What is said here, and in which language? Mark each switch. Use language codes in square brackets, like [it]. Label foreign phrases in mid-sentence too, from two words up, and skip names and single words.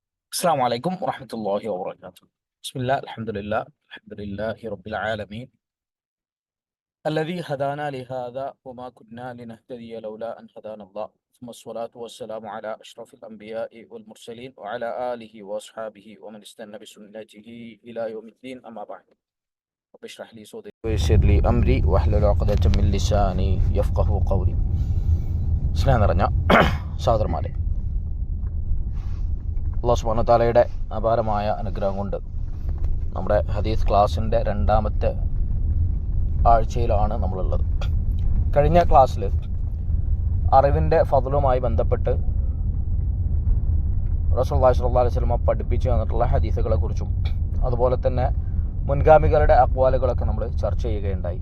[ar] السلام عليكم ورحمة الله وبركاته. بسم الله الحمد لله رب العالمين الذي هدانا لهذا وما كنا لنهتدي لولا أن هدانا الله ثم الصلاة والسلام على أشرف الأنبياء والمرسلين وعلى آله وأصحابه ومن استنى بسنته إلى يوم الدين أما بعد. رب اشرح لي صدري ويسر لي أمري واحلل عقدة من لساني يفقه قولي. [ml] സ്നേഹം നിറഞ്ഞ സഹോദരന്മാരെ, [ar] الله سبحانه [ml] തആലയുടെ അപാരമായ അനുഗ്രഹം കൊണ്ട് നമ്മുടെ ഹദീസ് ക്ലാസ്സിൻ്റെ രണ്ടാമത്തെ ആഴ്ചയിലാണ് നമ്മളുള്ളത്. കഴിഞ്ഞ ക്ലാസ്സിൽ അറിവിൻ്റെ ഫضലുമായി ബന്ധപ്പെട്ട് [ar] رسول الله صلى الله عليه وسلم [ml] പഠിപ്പിച്ചു തന്നിട്ടുള്ള ഹദീസുകളെക്കുറിച്ചും അതുപോലെ തന്നെ മുൻഗാമികളുടെ അക്വാലുകളൊക്കെ നമ്മൾ ചർച്ച ചെയ്യുകയുണ്ടായി.